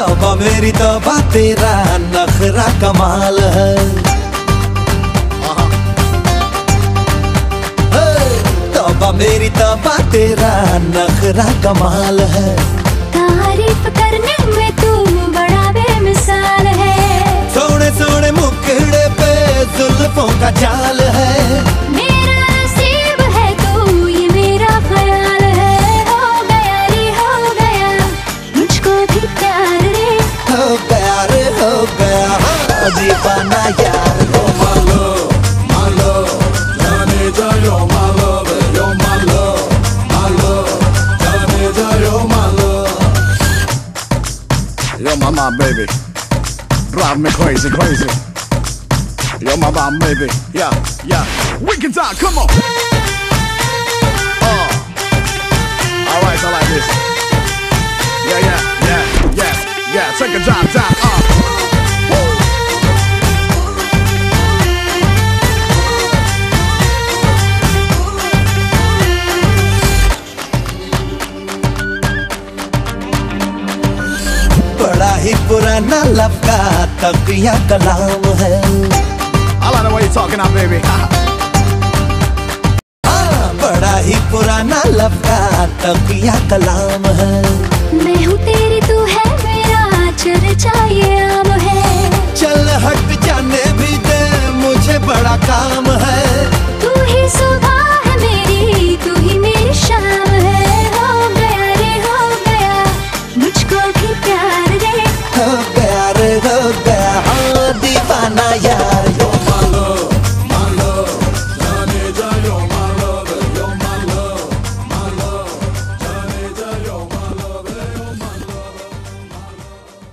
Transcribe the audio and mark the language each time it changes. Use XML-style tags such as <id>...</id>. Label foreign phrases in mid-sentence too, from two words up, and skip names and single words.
<hi>तौबा मेरी तौबा तेरा नखरा कमाल है। तौबा मेरी तौबा तेरा नखरा कमाल है। तारीफ करने में तू बड़ा बेमिसाल है। सोने सोने मुखड़े पे जुल्फों का जाल है। मेरा नसीब है तू ये मेरा ख्याल है। हो गया रे हो गया मुझको भी प्यार रे। हो गया रे हो गया दीवाना यार।</hi> <en>You're my love, my love.</en> <hi>जाने जा</hi> <en>you're my love, you're my love, my love.</en> <hi>जाने जा</hi> <en>you're my love. You're my baby. Drive me crazy, crazy. You're my bomb, baby. Yeah, yeah. We can talk, come on. Alright, I like this. Yeah, yeah, yeah, yeah, yeah. Take a drive down, Woo.</en> <hi>बड़ा ही पुराना लब का तकिया कलाम है।</hi> <en>I like the way you're talking now, baby.</en> <hi>बड़ा ही पुराना लब का तकिया कलाम है। मैं हूँ तेरी तू है मेरा चर्चा ये आम है। चल हट जाने भी दे मुझे बड़ा काम है। तू ही सुबह है मेरी तू ही मेरी शाम है। हो गया रे हो गया मुझको भी प्यार रे। हो गया रे हो गया हाँ दीवाना यार।</hi> <en>You're my love, my love.</en> <hi>जाने जा</hi> <en>you're my love, you're my love, my love.</en> <hi>जाने जा</hi> <en>you're my love, you're my love.</en>